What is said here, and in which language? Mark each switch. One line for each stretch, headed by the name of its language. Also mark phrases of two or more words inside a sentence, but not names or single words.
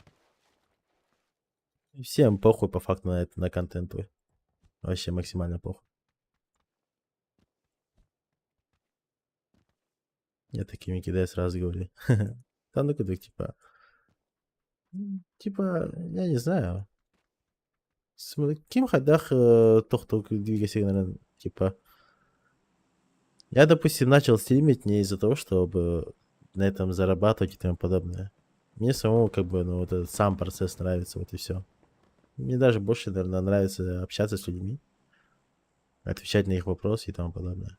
Russian: Всем похуй по факту на это, на контент твой. Вообще максимально похуй. Я такими кидаю, сразу говорю. Там ну куда, типа... Типа, я не знаю. Ким ходах тох-тох двигайся, наверное, типа... Я, допустим, начал стримить не из-за того, чтобы на этом зарабатывать и тому подобное. Мне самому, как бы, ну, вот этот сам процесс нравится, вот и все. Мне даже больше, наверное, нравится общаться с людьми, отвечать на их вопросы и тому подобное.